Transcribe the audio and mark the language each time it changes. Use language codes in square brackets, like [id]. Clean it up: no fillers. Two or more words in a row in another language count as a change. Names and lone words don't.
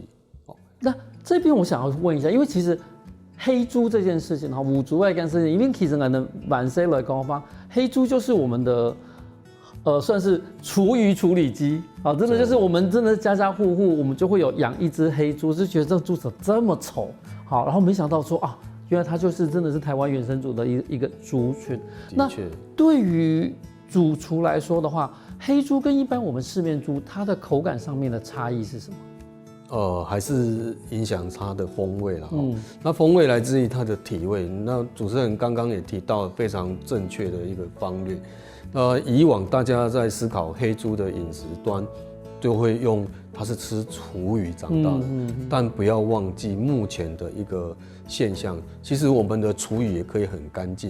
[zh] 那這邊我想要問一下，因為其實黑豬這件事情哈，五豬這件事情，因為其實我們晚些來講法，黑豬就是我們的算是廚餘處理機啊，真的就是我們真的家家戶戶我們就會有養一隻黑豬，就覺得這個豬怎麼這麼醜，好，然後沒想到說原來它就是真的是台灣原生族的一個族群。那對於主廚來說的話，黑豬跟一般我們市面豬，它的口感上面的差異是什麼？还是影响它的风味了。那风味来自于它的体味。那主持人刚刚也提到非常正确的一个方略。以往大家在思考黑猪的饮食端，就会用它是吃厨余长大的，但不要忘记目前的一个现象，其实我们的厨余也可以很干净。